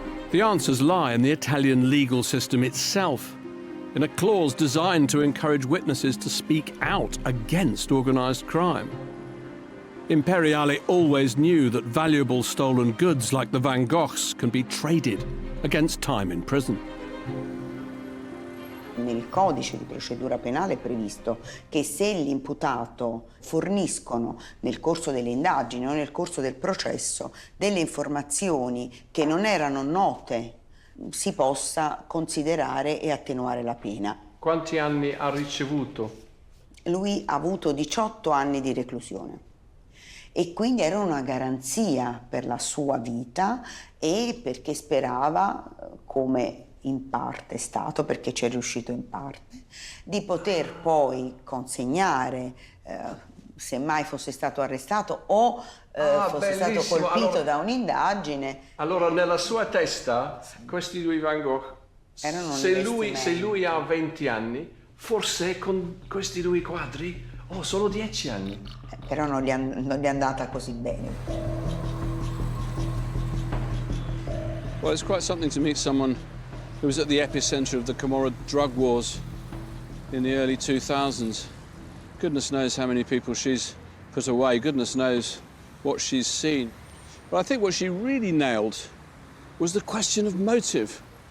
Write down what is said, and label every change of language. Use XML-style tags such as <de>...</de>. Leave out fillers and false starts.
<en>The answers lie in the Italian legal system itself, in a clause designed to encourage witnesses to speak out against organised crime. Imperiale always knew that valuable stolen goods like the Van Goghs can be traded against time in prison.</en> <it>Nel codice di procedura penale è previsto che se l'imputato forniscono nel corso delle indagini o nel corso del processo delle informazioni che non erano note, si possa considerare e attenuare la pena. Quanti anni ha ricevuto? Lui ha avuto 18 anni di reclusione e quindi era una garanzia per la sua vita e perché sperava, come in parte è stato, perché ci è riuscito in parte, di poter poi consegnare, se mai fosse stato arrestato o fosse stato colpito da un'indagine. Allora nella sua testa questi due Van Gogh, se lui ha 20 anni, forse con questi due quadri solo 10 anni. Però non gli è andata così bene.</it> <en>Well, it's quite something to meet someone who was at the epicenter of the Camorra drug wars in the early 2000s. Goodness knows how many people she's put away. Goodness knows what she's seen. But I think what she really nailed was the question of motive.</en>